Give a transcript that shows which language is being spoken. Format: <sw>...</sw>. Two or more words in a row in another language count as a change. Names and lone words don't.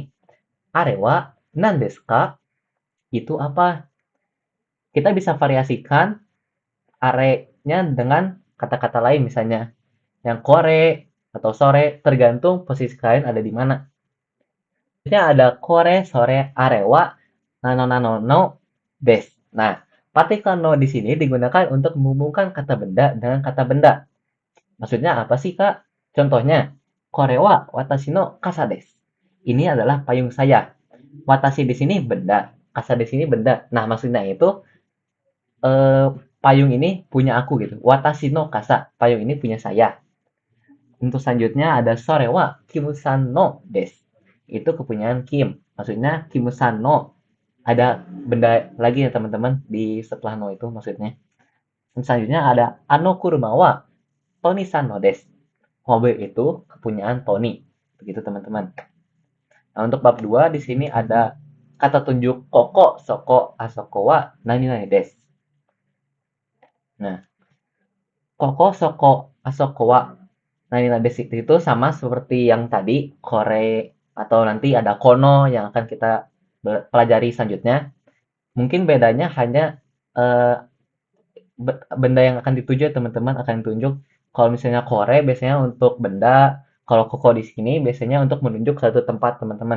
<ja>あれは何ですか?</ja> <id>Itu apa? Kita bisa variasikan are-nya dengan kata-kata lain misalnya yang kore atau sore tergantung posisi kalian ada di mana. Selanjutnya ada</id> <ja>これ それ あれは なの なの の です.</ja> <id>Nah, partikel no di sini digunakan untuk menghubungkan kata benda dengan kata benda. Maksudnya apa sih, Kak? Contohnya,</id> <ja>これは私の傘です.</ja> <id>Ini adalah payung saya. Watashi di sini benda, kasa di sini benda. Nah, maksudnya itu eh, payung ini punya aku gitu.</id> <ja>私の傘,</ja> <id>payung ini punya saya. Untuk selanjutnya ada</id> <ja>それはキムさんのです.</ja> <id>Itu kepunyaan Kim. Maksudnya</id> <ja>キムさんの.</ja> <id>Ada benda lagi ya teman-teman di setelah no itu maksudnya. Dan selanjutnya ada</id> <ja>あの車はトニーさんのです.</ja> <id>Mobil itu kepunyaan Tony. Begitu teman-teman. Nah, untuk bab 2 di sini ada kata tunjuk koko,</id> <ja>そこ、あそこは何何です.</ja> <id>Nah,</id> <ja>ここ、そこ、あそこは何何です</ja> <id>itu sama seperti yang tadi, kore atau nanti ada kono yang akan kita pelajari selanjutnya. Mungkin bedanya hanya eh, benda yang akan dituju ya, teman-teman akan ditunjuk. Kalau misalnya kore biasanya untuk benda, kalau koko di sini biasanya untuk menunjuk satu tempat, teman-teman.</id>